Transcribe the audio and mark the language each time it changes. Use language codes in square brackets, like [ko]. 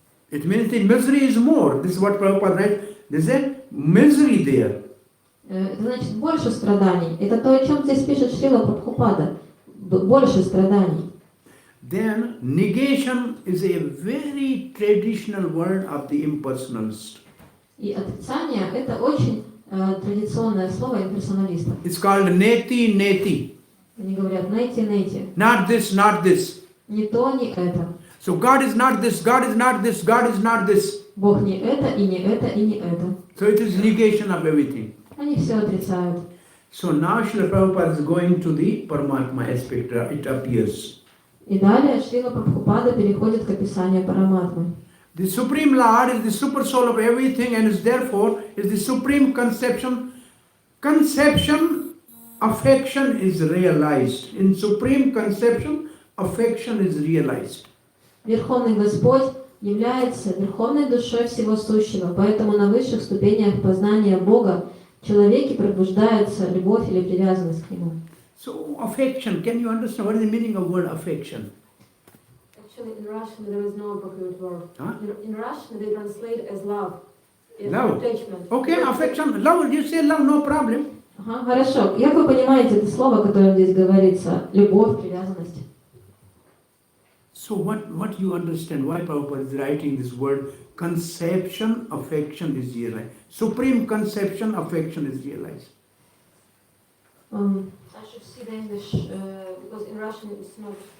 [en] It means the misery is more. This is what Prabhupada writes. There is a misery there. [ru] Это значит больше страданий. Это то, о чем здесь пишет Шрила Прабхупада. Больше страданий. [en] Then negation is a very traditional word of the impersonalist. [ru] И отрицание – это очень традиционное слово имперсоналистов. [en] It's called neti neti. [ru] Они говорят найти. [en] Not this, not this. [ru] Не то, не это. [en] So God is not this, God is not this, God is not this. [ru] Бог не это, и не это, и не это. [en] So it is negation of everything. [ru] Они все отрицают. [en] So now Srila Prabhupada is going to the Paramatma aspect, it appears. [ru] И далее Шрила Прабхупада переходит к описанию Параматмы. [en] The Supreme Lord is the super soul of everything and is therefore is the supreme conception. Conception, affection is realized. In supreme conception, affection is realized. [ru] Верховный Господь является верховной душой всего сущего, поэтому на высших ступенях познания Бога в человеке пробуждается любовь или привязанность к Нему. [en] So affection, can you understand what is the meaning of word affection? Actually, in Russian there is no appropriate word. Huh? In Russian they translate as love. Love. Attachment. Okay, affection, love, you say love, no problem. [ru] Ага, хорошо. Как вы понимаете это слово, которое здесь говорится? Любовь, привязанность. [en] So what you understand, why Prabhupada is writing this word, conception, affection is realized. Supreme conception, affection is realized. I should see the English, because in Russian it's not...